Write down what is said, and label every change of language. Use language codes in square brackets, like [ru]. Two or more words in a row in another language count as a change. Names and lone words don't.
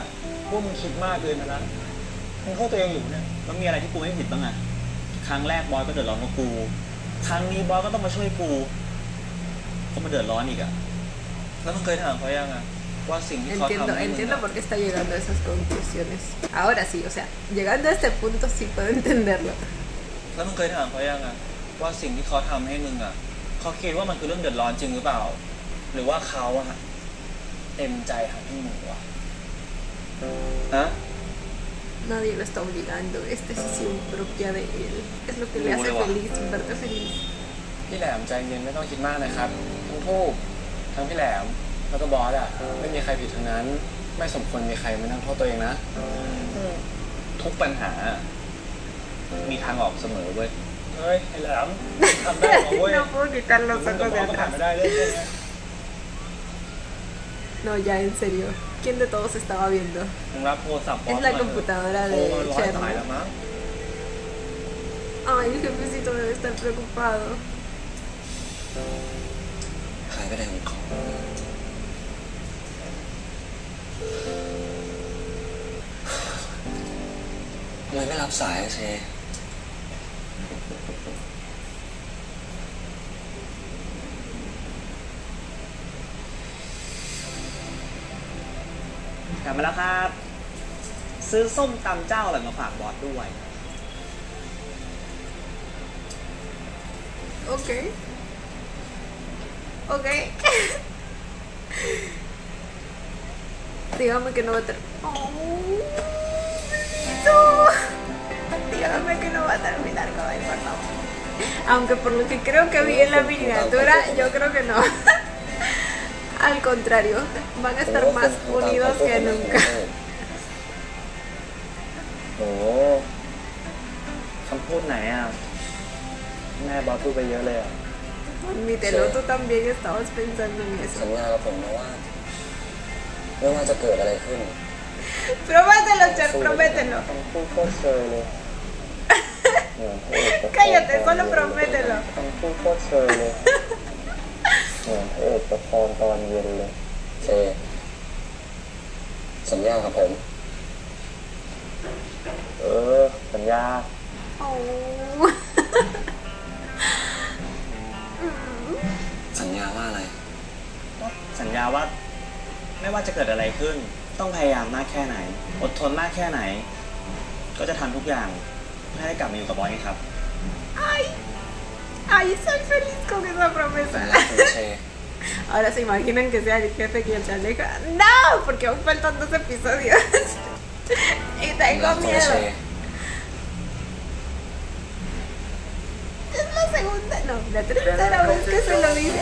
[th] พวกมึงคิดมากเกินนะมึงเข้าตัวเองอยู่เนี่ย มันมีอะไรที่กูไม่ผิดบ้างอ่ะครั้งแรกบอยก็เดือดร้อนกับกูครั้งนี้บอยก็ต้องมาช่วยกูก็มาเดือดร้อนอีกอ่ะแล้วมึงเคยถามเขายังอ่ะ [es] Entiendo por qué está llegando a esas conclusiones. Ahora sí, o sea, llegando a este punto sí puedo entenderlo. [th] แล้วมึงเคยถามเขายังอ่ะว่าสิ่งที่เขาทำให้มึงอ่ะเขาคิดว่ามันคือเรื่องเดือดร้อนจริงหรือเปล่าหรือว่าเขาอ่ะเต็มใจทำให้มึงวะฮะ [es] Nadie lo está obligando, es decisión propia de él. Es lo que le hace feliz, verte feliz. [th] พี่แหลมใจเย็นไม่ต้องคิดมากนะครับทั้งทูบทั้งพี่แหลมแล้วก็บอสอ่ะไม่มีใครผิดทั้งนั้นไม่สมควรมีใครมานั่งโทษตัวเองนะ ทุกปัญหามีทางออกเสมอเว้ย เฮ้ยไอ้แหลมทำได้หรอเว้ย [es] No puedo quitar los ojos de atrás. No, ya en serio. ¿Quién de todos estaba viendo? Es la computadora de Cherno. Ay, el jefecito debe estar preocupado. [th] ใครก็ได้ของเขาทำไมไม่รับสายเช กลับมาแล้วครับซื้อส้มตำเจ้าอะไรมาฝากบอสด้วย [es] Okay. Okay. Dígame que no va a terminar. Dígame que no va a terminar con él, por favor. Aunque por lo que creo que vi en la miniatura, yo creo que no. Al contrario, van a estar más unidos que nunca. [th] โอ้คำพูดไหนอ่ะแม่บอสพูดไปเยอะเลยอ่ะ [es] Mi teloto también estabas pensando en eso. [th] สัญญากับผมนะว่าไม่ว่าจะเกิดอะไรขึ้น [es] Promételo, Cher, promételo. Cállate, solo promételo. [th] พูดโคตรเชยเลยเหมือนพระเอกประคองตอนเย็นเลยเชสัญญากับผม สัญญา สัญญาว่าอะไร สัญญาว่าไม่ว่าจะเกิดอะไรขึ้นต้องพยายามมากแค่ไหนอดทนมากแค่ไหนก็จะทำทุกอย่างเพื่อให้กลับมาอยู่กับบอสครับ [es] Ay, soy feliz con esa promesa. Ahora se imaginan que sea el jefe quien se aleja. No, porque aún faltan 2 episodios. Y tengo miedo. Es la segunda, no, la tercera vez que se lo dice.